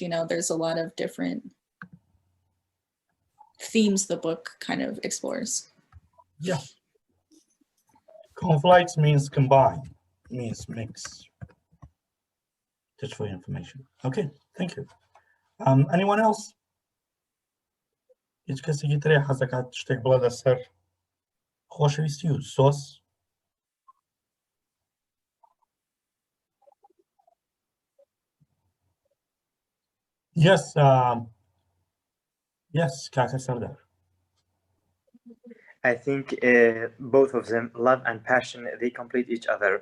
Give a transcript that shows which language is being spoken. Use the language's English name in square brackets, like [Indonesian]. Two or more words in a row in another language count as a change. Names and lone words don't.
[English] You know, there's a lot of different themes the book kind of explores. Yeah. Conflict means combine, means mix. Just for your information. Okay, thank you. Anyone else? [Central Kurdish] هیچ کسی که تری حزکات شتێک بڵێ لەسەر خۆشەویستی و سۆس؟ [English] Yes, yes, Kaka Sardar. I think both of them, love and passion, they complete each other.